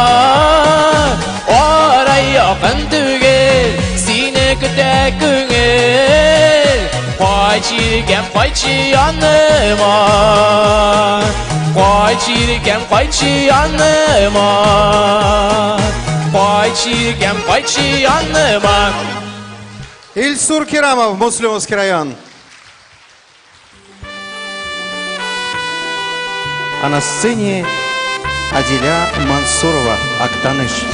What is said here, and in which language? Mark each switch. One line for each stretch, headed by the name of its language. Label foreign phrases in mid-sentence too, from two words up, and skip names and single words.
Tatar: Орай якын түгел, сени күтек күңгел, кой чиркем койчы яныма. Кой чиркем койчы яныма. Кой чиркем койчы яныма.
Russian: Ильсур Керамов, Муслимовский район. А на сцене Адиля Мансурова, Актаныш.